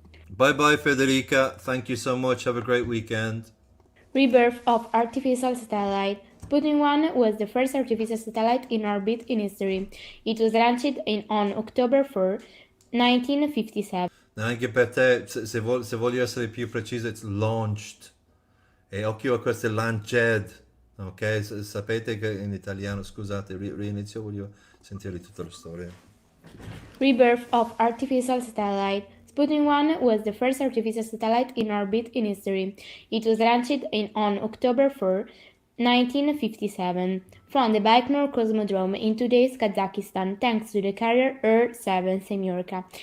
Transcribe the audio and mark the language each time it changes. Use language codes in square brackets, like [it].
[en] Bye bye, Federica. Thank you so much. Have a great weekend. Rebirth of artificial satellite. Sputnik 1 was the first artificial satellite in orbit in history. It was launched on October 4, 1957. [it] Anche per te, se voglio essere più preciso, [en] it's launched. [it] E occhio a queste lanced. Ok? Sapete che in italiano, scusate, rinizio, voglio sentire tutta la storia. [en] Rebirth of artificial satellite. Sputnik 1 was the first artificial satellite in orbit in history. It was launched on October 4, 1957, from the Baikonur Cosmodrome in today's Kazakhstan, thanks to the carrier R-7 Semyorka.